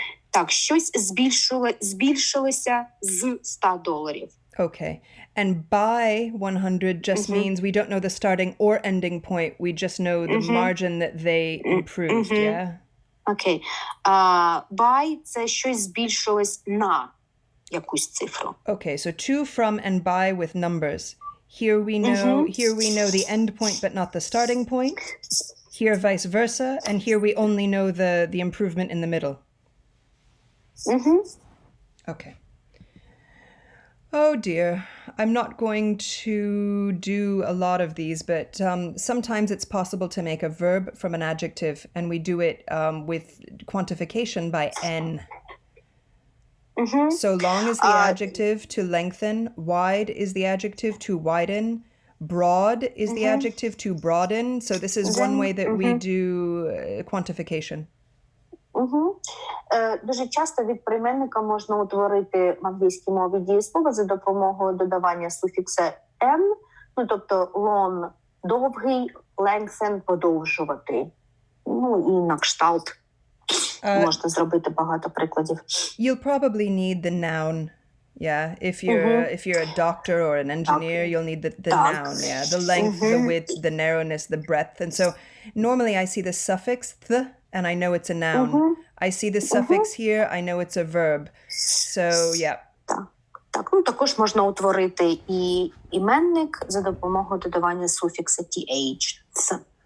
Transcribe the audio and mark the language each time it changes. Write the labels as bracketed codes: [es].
[uk] Так, щось збільшилося з $100. [en] Okay. And by 100 just means we don't know the starting or ending point. We just know the margin that they improved, yeah? Okay. [uk] By – це щось збільшилось на якусь цифру. [en] Okay, so to, from, and by with numbers. Here we know the end point, but not the starting point. Here, vice versa. And here we only know the improvement in the middle. Okay. Oh dear. I'm not going to do a lot of these, but sometimes it's possible to make a verb from an adjective, and we do it with quantification by n. So long is the adjective to lengthen, wide is the adjective to widen, broad is the adjective to broaden. So this is one way that we do quantification. [uk] Дуже часто від прийменника можна утворити в англійській мові дієслово за допомогою додавання суфікса n, ну тобто long – довгий, lengthen – подовжувати, ну і на кшталт можна зробити багато прикладів. [en] You'll probably need the noun. Yeah, if you're a doctor or an engineer, you'll need the noun. Yeah, the length, the width, the narrowness, the breadth. And so normally I see the suffix th, and I know it's a noun. I see the suffix here, I know it's a verb. So yeah. [uk] Так, ну також можна утворити і іменник за допомогою додавання суфікса th.